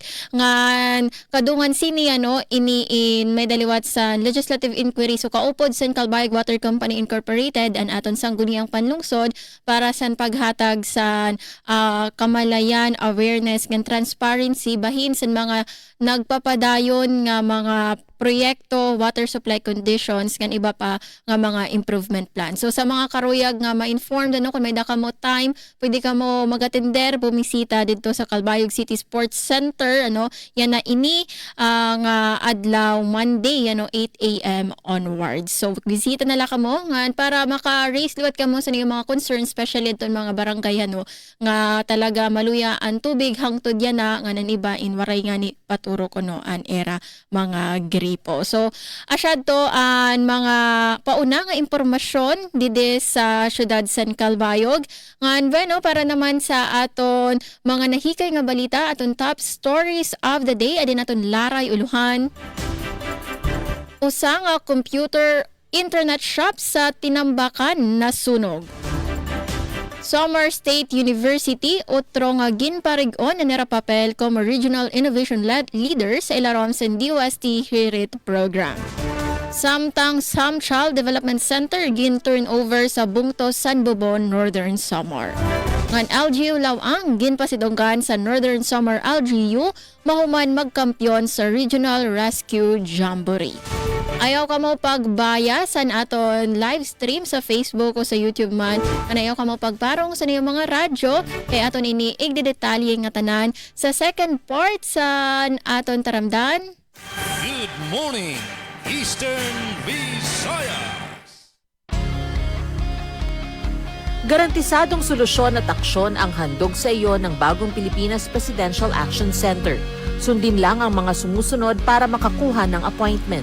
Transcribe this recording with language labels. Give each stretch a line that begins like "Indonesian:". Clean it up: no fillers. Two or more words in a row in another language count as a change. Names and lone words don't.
Waray: Ngan kadungan sini iniin may daliwat sa
English: legislative inquiry
Waray: so kaupod sa Calbayog Water Company Incorporated an aton sangguniang panlungsod para sa paghatag sa kamalayan, awareness ng transparency bahin sa mga nagpapadayon nga mga proyekto,
English: water supply conditions,
Waray: kan iba pa nga mga
English: improvement plan.
Waray: So sa mga karuyag nga ma-informed kung may daka mo time, pwede ka mo mag-attender, bumisita dito sa Calbayog City Sports Center, yan na ini nga adlaw Monday, 8 a.m. onwards. So bisita na lang ka mo nga para maka-raise liwat ka mo sa mga concerns, especially ito mga barangay nga talaga maluya ang tubig hangtod yan na nga naniba in waray nga ni paturo ko an era mga gripo. So asyad to ang mga pauna nga impormasyon dide sa syudad San Calbayog ngan para naman sa aton mga nahikay nga balita aton
English: top stories of the day
Waray: adin aton laray uluhan. Usa nga computer internet shop sa Tinambakan nasunog. Samar State University otro nga ginparig-on na nirapapel como
English: Regional Innovation Leader
Waray: sa ilarom sa DOST HIRIT program. Samtang Sam Child Development Center gin-turnover sa Bungto, San Bobon, Northern Samar. Ngan LGU Lawang ginpasidonggan sa Northern Samar LGU mahuman magkampyon sa Regional Rescue Jamboree. Ayaw ka mo pagbaya sa aton
English: live stream
Waray: sa Facebook o sa YouTube man. Ayaw ka mo pagparong sa niyong mga radyo. Kaya aton ini igdedetalye nga tanan sa
English: second part
Waray: sa aton taramdan
English: Good morning, Eastern Visayas.
Filipino: Garantisadong solusyon at aksyon ang handog sa iyo ng Bagong Pilipinas Presidential Action Center. Sundin lang ang mga sumusunod para makakuha ng appointment.